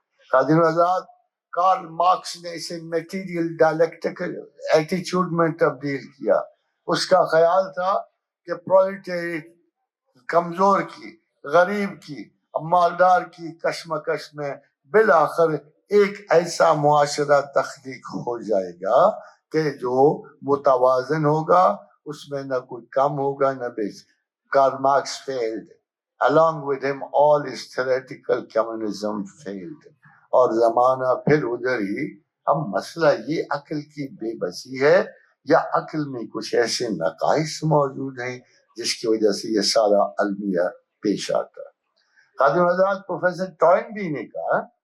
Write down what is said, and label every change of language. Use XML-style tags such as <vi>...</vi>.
<ur>خادم حضرات، Karl Marx نے اسے میٹیریل ڈائلیکٹیکل ایٹیچیوڈ میں تبدیل کیا۔ اس کا خیال تھا کہ پرولٹیریٹ کمزور کی، غریب کی، مالدار کی کشمکش میں بالآخر ایک ایسا معاشرہ تخلیق ہو جائے گا کہ جو متوازن ہوگا، اس میں نہ کوئی کم ہوگا نہ بیش۔ Karl Marx failed.</ur> <en>Along with him all his theoretical communism failed.</en> <ur>اور زمانہ پھر ادھر ہی۔ اب مسئلہ یہ عقل کی بے بسی ہے یا عقل میں کچھ ایسے نقائص موجود ہیں جس کی وجہ سے یہ سارا المیہ پیش آتا ہے۔ خادم حضرات، پروفیسر ٹوائنبی نے کہا</ur>